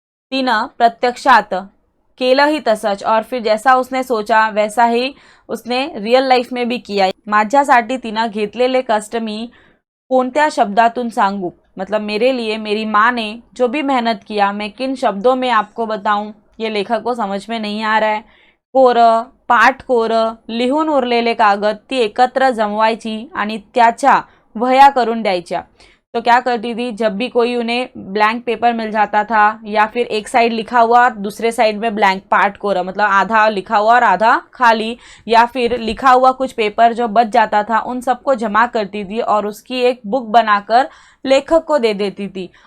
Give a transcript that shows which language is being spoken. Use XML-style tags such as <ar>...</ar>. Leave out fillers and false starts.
<mr>तिनं प्रत्यक्षात केलं ही तसंच,</mr> <hi>और फिर जैसा उसने सोचा वैसा ही उसने रियल लाइफ में भी किया।</hi> <mr>माझ्यासाठी तिनं घेतलेले कष्ट मी कोणत्या शब्दातून सांगू,</mr> <hi>मतलब मेरे लिए मेरी माँ ने जो भी मेहनत किया मैं किन शब्दों में आपको बताऊं, ये लेखक को समझ में नहीं आ रहा है।</hi> <mr>कोरं पाठ कोरं लिहून उरलेले कागद ती एकत्र जमवायची आणि त्याच्या वह्या करून द्यायच्या।</mr> <hi>तो क्या करती थी, जब भी कोई उन्हें ब्लैंक पेपर मिल जाता था या फिर एक साइड लिखा हुआ दूसरे साइड में ब्लैंक, पार्ट कोरा मतलब आधा लिखा हुआ और आधा खाली, या फिर लिखा हुआ कुछ पेपर जो बच जाता था उन सबको जमा करती थी और उसकी एक बुक बनाकर लेखक को दे देती थी।</hi>